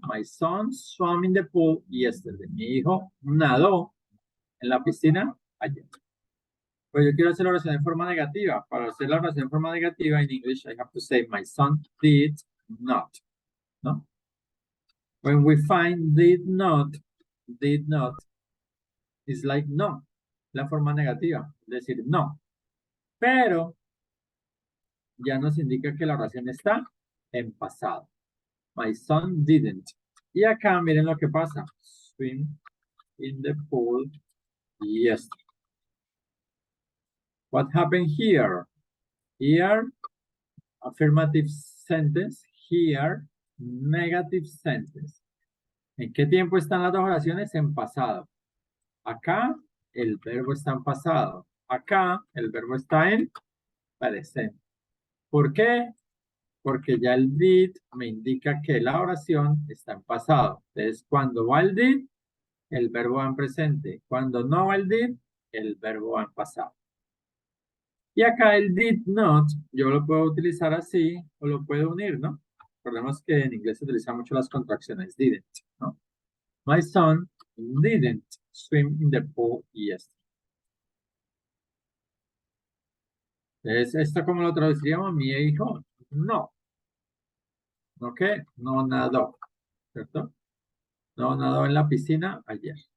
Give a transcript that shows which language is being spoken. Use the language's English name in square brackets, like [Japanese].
[English] My son swam in the pool yesterday. [Spanish] Mi hijo nadó en la piscina ayer. Pues yo quiero hacer la oración en forma negativa. Para hacer la oración en forma negativa en English, I have to say my son did not, ¿no? [English] When we find did not, is like no, la forma negativa, es decir, no. [Spanish] Pero ya nos indica que la oración está en pasado. My son didn't. Y acá miren lo que pasa. [English] Swim in the pool yesterday. What happened here? Here, affirmative sentence. Here, negative sentence. [Spanish] ¿En qué tiempo están las dos oraciones? En pasado. Acá, el verbo está en pasado. Acá, el verbo está en presente. ¿Por qué? Porque ya el did me indica que la oración está en pasado. Entonces, cuando va el did, el verbo va en presente. Cuando no va el did, el verbo va en pasado. Y acá el did not, yo lo puedo utilizar así o lo puedo unir, ¿no? Recordemos que en inglés se utilizan mucho las contracciones didn't, ¿no? [English] My son didn't swim in the pool yesterday. [Spanish] Entonces, ¿esto cómo lo traduciríamos? Mi hijo no. ¿Ok? No nadó, ¿cierto? No nadó en la piscina ayer.